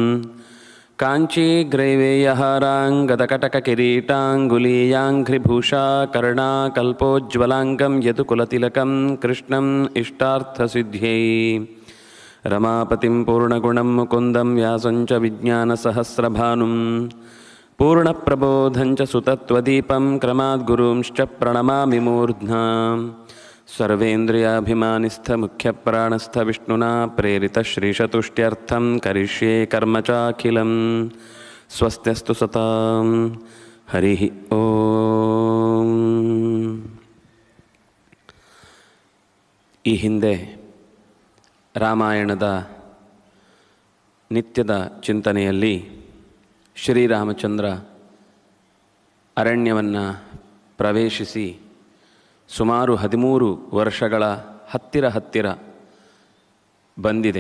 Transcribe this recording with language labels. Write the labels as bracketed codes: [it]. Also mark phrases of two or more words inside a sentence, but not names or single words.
[sa] काञ्चीग्रैवेयहाराङ्गदकटककिरीटाङ्गुलीयाङ्घ्रिभूषा कर्णाकल्पोज्ज्वलाङ्गं यदुकुलतिलकं कृष्णम् इष्टार्थसिद्ध्यै रमापतिं पूर्णगुणं मुकुन्दं व्यासं च विज्ञानसहस्रभानुं पूर्णप्रबोधं च सुतत्वदीपं क्रमाद्गुरूंश्च प्रणमामि मूर्ध्ना सर्वेन्द्रियाभिमानिस्थमुख्यप्राणस्थ विष्णुना प्रेरितश्रीशतुष्ट्यर्थं करिष्ये कर्म चाखिलं स्वस्त्यस्तु सतां हरिः ಓಂ. [kn] ಈ ಹಿಂದೆ ರಾಮಾಯಣದ ನಿತ್ಯದ ಚಿಂತನೆಯಲ್ಲಿ ಶ್ರೀರಾಮಚಂದ್ರ ಅರಣ್ಯವನ್ನು ಪ್ರವೇಶಿಸಿ ಸುಮಾರು 13 ವರ್ಷಗಳ ಹತ್ತಿರ ಬಂದಿದೆ.